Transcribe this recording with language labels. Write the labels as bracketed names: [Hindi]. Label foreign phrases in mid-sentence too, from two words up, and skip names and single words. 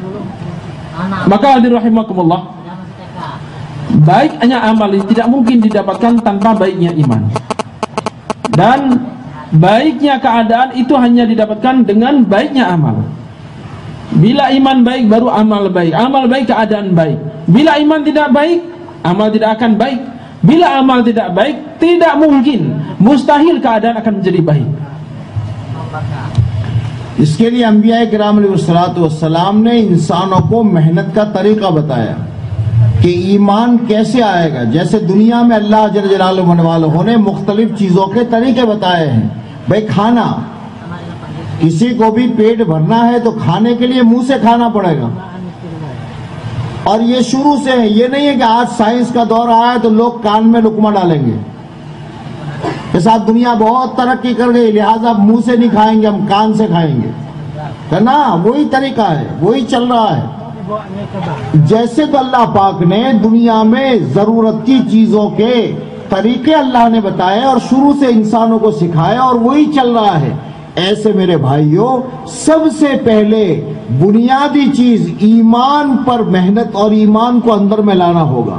[Indonesian] Maka [Arabic] حاضرين رحمكم الله, [Indonesian] baiknya amal tidak mungkin didapatkan tanpa baiknya iman, dan baiknya keadaan itu hanya didapatkan dengan baiknya amal. Bila iman baik baru amal baik, amal baik keadaan baik. Bila iman tidak baik, amal tidak akan baik. Bila amal tidak baik, tidak mungkin, mustahil keadaan akan menjadi baik. [Urdu] اس کے لیے انبیاء کرام علیہ السلام نے انسانوں کو محنت کا طریقہ بتایا کہ ایمان کیسے آئے گا. جیسے دنیا میں اللہ جل جلالہ نے مختلف چیزوں کے طریقے بتائے ہیں. بھائی کھانا، کسی کو بھی پیٹ بھرنا ہے تو کھانے کے لیے منہ سے کھانا پڑے گا. اور یہ شروع سے ہے، یہ نہیں ہے کہ آج سائنس کا دور آیا ہے تو لوگ کان میں لقمہ ڈالیں گے، اس ساتھ دنیا بہت ترقی کر گئی لہٰذا منہ سے نہیں کھائیں گے، ہم کان سے کھائیں گے، ہے نا؟ وہی طریقہ ہے، وہی چل رہا ہے۔ جیسے تو اللہ پاک نے دنیا میں ضرورت کی چیزوں کے طریقے اللہ نے بتائے اور شروع سے انسانوں کو سکھائے اور وہی چل رہا ہے، ایسے میرے بھائیوں سب سے پہلے بنیادی چیز ایمان پر محنت اور ایمان کو اندر میں لانا ہوگا۔